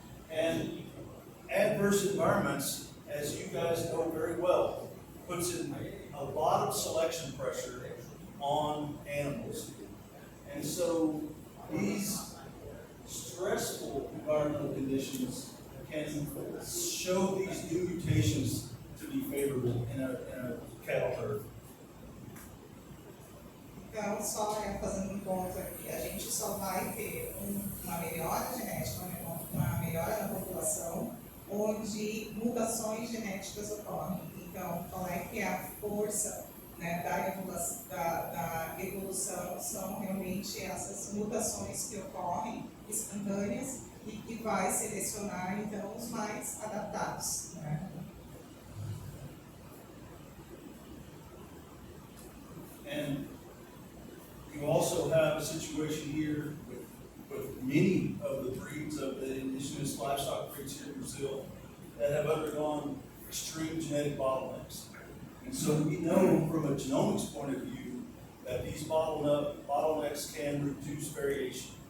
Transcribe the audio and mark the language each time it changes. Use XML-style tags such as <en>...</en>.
<en>And adverse environments, as you guys know very well, puts in a lot of selection pressure on animals. And so these stressful environmental conditions can show these new mutations to be favorable in a cattle herd.</en> <pt>Então, só fazendo um ponto aqui, a gente só vai ter uma melhora genética, uma melhora na população, onde mutações genéticas ocorrem. Então, qual é que é a força, né, da evolução? São realmente essas mutações que ocorrem instantâneas e que vai selecionar, então, os mais adaptados, né?</pt> <en>And you also have a situation here with many of the breeds of the indigenous livestock breeds here in Brazil that have undergone extreme genetic bottlenecks. And so we know from a genomics point of view that these bottlenecks can reduce variation.</en>